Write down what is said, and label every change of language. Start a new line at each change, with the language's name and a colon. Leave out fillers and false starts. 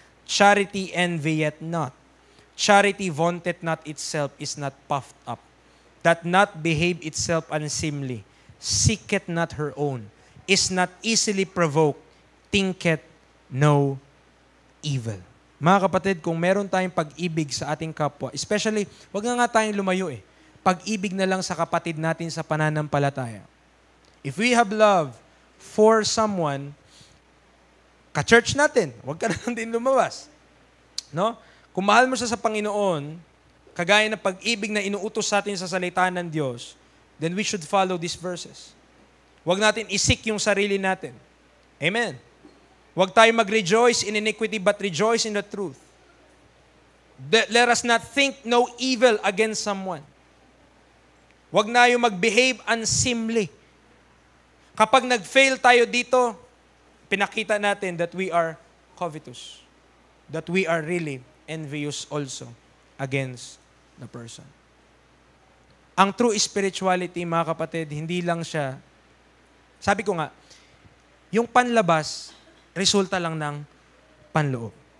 English: Charity envieth not. Charity vaunteth not itself, is not puffed up, doth not behave itself unseemly, seeketh not her own, is not easily provoked, thinketh no evil.
Filipino: Mga kapatid, kung meron tayong pag-ibig sa ating kapwa, especially, wag na nga tayong lumayo pag-ibig na lang sa kapatid natin sa pananampalataya.
English: If we have love for someone,
Filipino: ka-church natin, wag ka na lang din lumabas. No? Kung mahal mo siya sa Panginoon, kagaya ng pag-ibig na inuutos sa atin sa salita ng Diyos,
English: then we should follow these verses.
Filipino: Wag natin isik yung sarili natin. Amen.
English: Wag tayo mag-rejoice in iniquity, but rejoice in the truth. Let us not think no evil against someone.
Filipino: Wag na yung mag-behave unseemly. Kapag nag-fail tayo dito, pinakita natin
English: that we are covetous. That we are really envious also against the person.
Filipino: Ang true spirituality, mga kapatid, hindi lang siya, sabi ko nga, yung panlabas, resulta lang ng panloob.